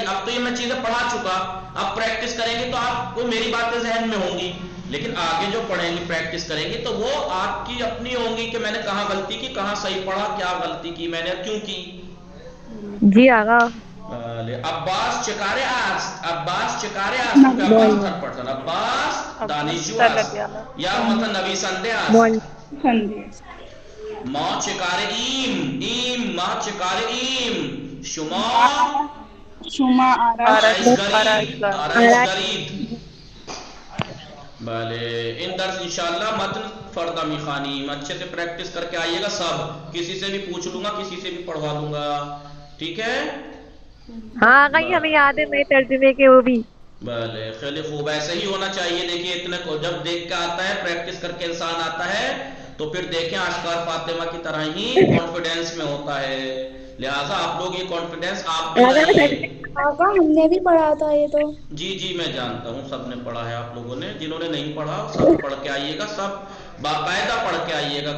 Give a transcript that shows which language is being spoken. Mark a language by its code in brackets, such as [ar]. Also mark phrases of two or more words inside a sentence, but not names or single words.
[ur] اب تو یہ میں چیزیں پڑھا چکا، اب پریکٹس کریں گے تو آپ کو میری باتیں ذہن میں ہوں گی، لیکن آگے جو پڑھیں گی پریکٹس کریں گی تو وہ آپ کی اپنی ہوں گی کہ میں نے کہاں غلطی کی، کہاں صحیح پڑھا، کیا غلطی کی میں نے، کیوں کی. جی آغا. [fa] عباس چکارے است، عباس چکارے است. [en] عباس third person, [fa] عباس دانشجو است یا مثلا نویسنده است. ما چکاره ایم، ما چکاره ایم. شما آرایشگرید. بله این درس انشاءاللہ متن فردہ میخوانیم، [ur] اچھے سے پریکٹس کر کے آئیے گا. سب کسی سے بھی پوچھ لوں گا، کسی سے بھی پڑھوا دوں گا، ٹھیک ہے. ہاں آغا یہ ہمیں یاد ہے میرے ترجمے کے وہ بھی. [fa] بله خیلی خوب، [ur] ایسے ہی ہونا چاہیے. دیکھیے اتنے کو جب دیکھ کے آتا ہے، پریکٹس کر کے انسان آتا ہے تو پھر دیکھیں اشکار فاطمہ کی طرح ہی کانفیڈنس میں ہوتا ہے. لہٰذا آپ لوگ یہ کانفیڈنس آپ بھی لائیے. آقا ہم نے بھی پڑھا تھا یہ تو. جی میں جانتا ہوں سب نے پڑھا ہے، آپ لوگوں نے. جنہوں نے نہیں پڑھا سب پڑھ کے آئیے گا، سب باقاعدہ پڑھ کے آئیے گا.